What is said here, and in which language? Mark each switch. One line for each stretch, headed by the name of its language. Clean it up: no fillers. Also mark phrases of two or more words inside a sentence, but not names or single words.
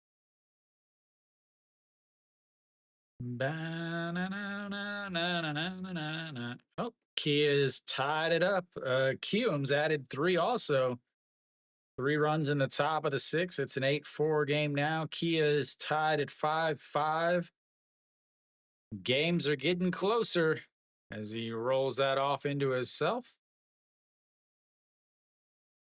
English: Ba-na-na-na-na-na-na-na-na. Oh, Kia's tied it up. Kium's added 3 also. 3 runs in the top of the 6th. It's an 8-4 game now. Kia is tied at 5-5. Games are getting closer as he rolls that off into himself.